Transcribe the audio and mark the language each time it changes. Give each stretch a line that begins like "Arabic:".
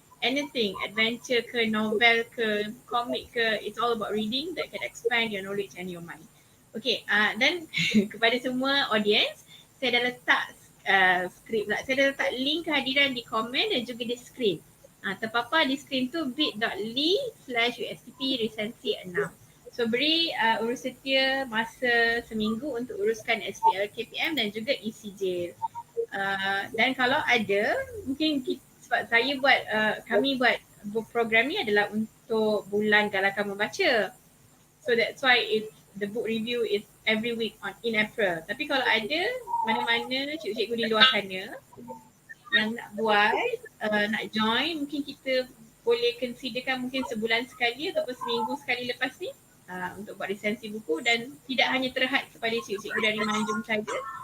English: Anything, adventure
Malay: ke, novel ke, komik ke,
English: it's all about reading that can expand your knowledge and your mind.
Malay: Okay, dan kepada semua audience, saya dah letak skrip pula. Saya dah letak link kehadiran di komen dan juga di screen. Terpapar di screen tu bit.ly/USTP Resensi 6. So beri urus setia masa seminggu untuk uruskan SPL KPM dan juga ECJ. Dan kalau ada, mungkin sebab saya kami buat program ni adalah untuk bulan Galakan Membaca.
English: So that's why the book review is every week in April.
Malay: Tapi kalau ada mana-mana cikgu-cikgu di luar sana yang nak buat, nak join, mungkin kita boleh considerkan mungkin sebulan sekali ataupun seminggu sekali lepas ni untuk buat resensi buku, dan tidak hanya terhad kepada cikgu-cikgu dari Manjung saja.